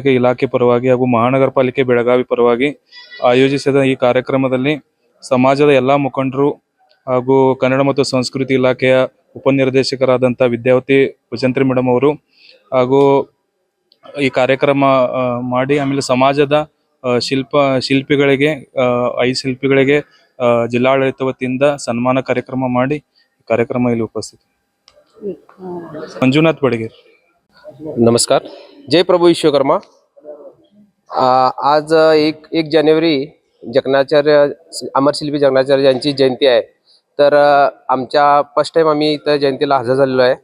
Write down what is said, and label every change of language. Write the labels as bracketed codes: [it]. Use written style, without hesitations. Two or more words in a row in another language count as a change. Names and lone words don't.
[kn] ಇಲಾಖೆ ಪರವಾಗಿ ಹಾಗೂ ಮಹಾನಗರ ಪಾಲಿಕೆ ಬೆಳಗಾವಿ ಪರವಾಗಿ ಆಯೋಜಿಸಿದ ಈ ಕಾರ್ಯಕ್ರಮದಲ್ಲಿ ಸಮಾಜದ ಎಲ್ಲ ಮುಖಂಡರು ಹಾಗೂ ಕನ್ನಡ ಮತ್ತು ಸಂಸ್ಕೃತಿ ಇಲಾಖೆಯ ಉಪನಿರ್ದೇಶಕರಾದಂಥ ವಿದ್ಯಾವತಿ ಭಜಂತ್ರಿ ಮೇಡಮ್ ಅವರು ಹಾಗೂ ಈ ಕಾರ್ಯಕ್ರಮ ಮಾಡಿ ಆಮೇಲೆ ಸಮಾಜದ ಶಿಲ್ಪಿಗಳಿಗೆ 5 ಶಿಲ್ಪಿಗಳಿಗೆ ಜಿಲ್ಲಾಡಳಿತ ವತಿಯಿಂದ ಸನ್ಮಾನ ಕಾರ್ಯಕ್ರಮ ಮಾಡಿ ಕಾರ್ಯಕ್ರಮ ಇಲ್ಲಿ उपस्थित मंजुनाथ बडगेर. [mr] नमस्कार. जय प्रभू विश्वकर्मा. आज 1 जानेवारी जकणाचार्य अमरशिल्पी जकणाचार्य यांची जयंती आहे. तर आमच्या [en] first time [mr] आम्ही इथं जयंतीला हजर झालेलो आहे.